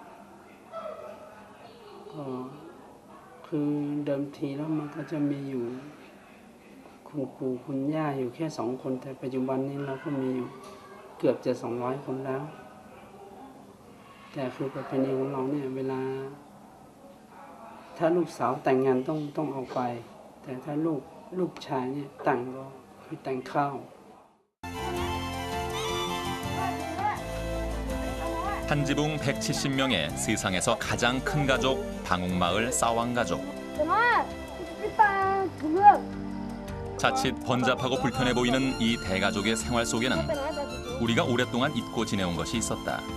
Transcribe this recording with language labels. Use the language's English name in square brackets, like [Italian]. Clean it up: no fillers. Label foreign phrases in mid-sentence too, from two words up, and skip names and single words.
[Thai] ก็คือเดิมทีแล้วมันก็จะมีอยู่คุณปู่คุณย่าอยู่แค่2 คนแต่ปัจจุบันนี้เราก็มีอยู่เกือบจะ200 คนแล้วแต่คือประเพณีของเราเนี่ยเวลาถ้าลูกสาวแต่งงานต้องเอาไปแต่ถ้าลูกชายเนี่ยแต่งก็คือแต่งข้าว [Korean] 한 지붕 170명의 세상에서 가장 큰 가족 방옥마을 싸왕가족. 자칫 번잡하고 불편해 보이는 이 대가족의 생활 속에는 우리가 오랫동안 잊고 지내온 것이 있었다.